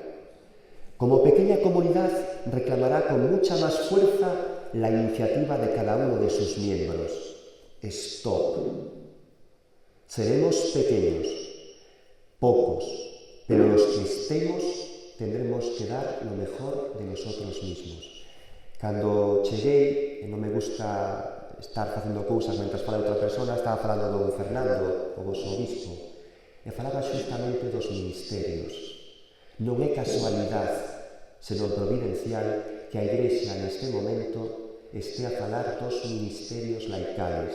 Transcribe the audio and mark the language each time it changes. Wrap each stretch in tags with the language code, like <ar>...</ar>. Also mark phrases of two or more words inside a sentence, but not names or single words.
<es>Como pequeña comunidad reclamará con mucha más fuerza la iniciativa de cada uno de sus miembros. Stop. Seremos pequeños, pocos, pero los que estemos tendremos que dar lo mejor de nosotros mismos.</es> <gl>Cando cheguei, e non me gusta estar facendo cousas mentras fala outra persona, estaba falando do Fernando, o vosso obispo, e falaba xustamente dos ministerios. Non é casualidade, senón providencial, que a Igrexa neste momento este a falar dos ministerios laicales.</gl>